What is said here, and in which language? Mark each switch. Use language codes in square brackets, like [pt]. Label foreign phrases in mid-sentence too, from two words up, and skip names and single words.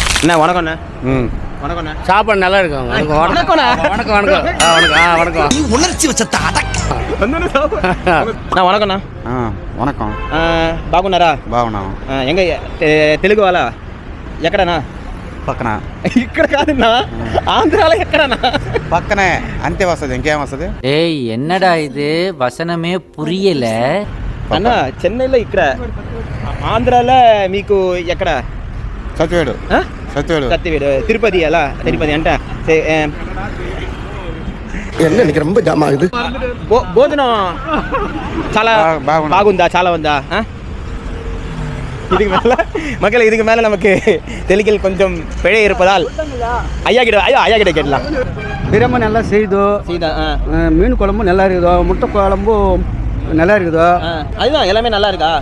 [ta] அண்ணா வணக்கம்ண்ணா. வணக்கம்ண்ணா. சாப்பாடு நல்லா இருக்கும். வணக்கம்ண்ணா. வணக்கம் வணக்கம் வணக்கம். உணர்ச்சி வச்ச [te] అన్నా వణకన్నా. వణకం. బాగున్నారా? బాగున్నాం. ఎంగ తెలుగు వాళ్ళ ఎక్కడనా? పక్కన. ఇక్కడ కాదన్నా, ఆంధ్రాలో ఎక్కడన్నా? పక్కనే అంతే వస్తుంది, ఇంకేం వస్తుంది? [ta] ஏய் என்னடா இது வசனமே புரியல [te] అన్న చెన్నైలో ఇక్కడ, ఆంధ్రాలో మీకు ఎక్కడ? సత్యవేడు. సత్యవేడు తిరుపతి అలా. తిరుపతి అంట [ta] என்ன இன்னைக்கு ரொம்ப ஜாம் ஆகுது. [te] భోజనం చాలా బాగుందా? చాలా ఉందా? [ta] இதுக்கு மேலே மக்கள், இதுக்கு மேலே நமக்கு தெலுங்கில் கொஞ்சம் பிழை இருப்பதால் ஐயா கிட்ட கேட்கலாம். பிரியாணி நல்லா செய்தா, மீன் குழம்பு நல்லா இருக்குதோ, முட்டை குழம்பும் நல்லா இருக்குதோ, அதுதான் எல்லாமே நல்லா இருக்கா?